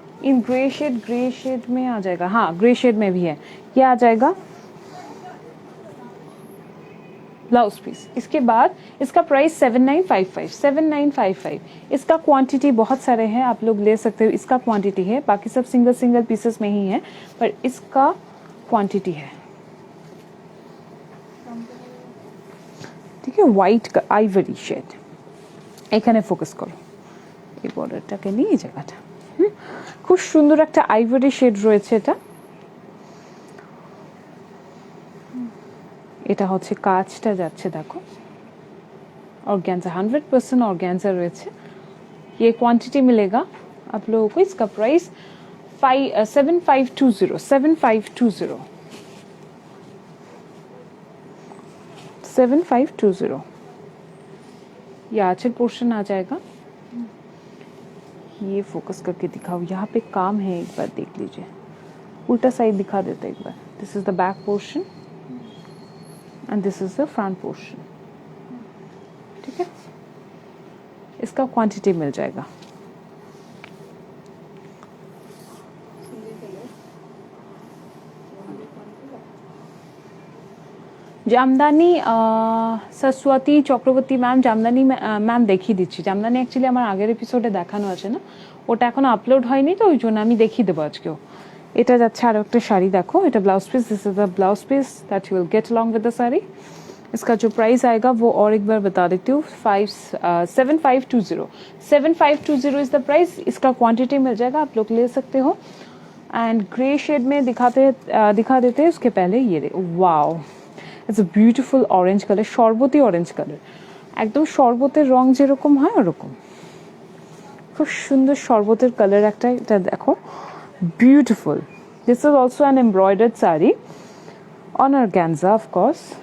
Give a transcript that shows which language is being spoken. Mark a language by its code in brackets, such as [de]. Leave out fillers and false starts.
[hi] In grey shade में आ जाएगा, हाँ ग्रे शेड में भी है, ये आ जाएगा ब्लाउज पीस। इसके बाद इसका प्राइस 7955। इसका क्वांटिटी बहुत सारे हैं, आप लोग ले सकते हो, इसका क्वांटिटी है, बाकी सब सिंगल पीसेस में ही है, पर इसका क्वांटिटी है। ठीक है, [bn] হোয়াইট আইভরি শেড, এখানে ফোকাস করো, এই বর্ডারটাকে নিয়ে এই জায়গাটা খুব সুন্দর একটা আইভরি শেড রয়েছে। এটা হচ্ছে কাজটা যাচ্ছে দেখো, ऑर्गेन्जा 100% ऑर्गेन्जा রয়েছে। [hi] ये क्वांटिटी मिलेगा आप लोगों को, इसका प्राइस 7520। ये आंचल पोर्शन आ जाएगा। ये फोकस करके दिखाओ, यहाँ पे काम है, एक बार देख लीजिए, उल्टा साइड दिखा देते एक बार। [en] This is the back portion and this is the front portion. [hi] ठीक है, इसका क्वांटिटी मिल जाएगा। [bn] জামদানি সরস্বতী চক্রবর্তী ম্যাম, জামদানি ম্যাম দেখিয়ে দিচ্ছি। জামদানি অ্যাকচুয়ালি আমার আগের এপিসোডে দেখানো আছে না, ওটা এখনো আপলোড হয়নি, তো ওই জন্য আমি দেখিয়ে দেবো আজকেও। এটা যাচ্ছে আরও একটা শাড়ি দেখো, এটা [en] Blouse piece, this is the blouse piece that you will get along with the sari. [hi] इसका जो प्राइस आएगा वो और एक बार बता देती हूँ, [en] 7520 is the price. [hi] इसका क्वांटिटी मिल जाएगा, आप लोग ले सकते हो। एंड ग्रे शेड में दिखा देते हैं। उसके पहले ये wow, [en] it's a beautiful orange colour, [bn] শরবতি orange colour, একদম শরবতের রং যেরকম হয় ওরকম, খুব সুন্দর শরবতের কালার একটা। এটা দেখো beautiful. [en] This is also an embroidered sari on organza of course.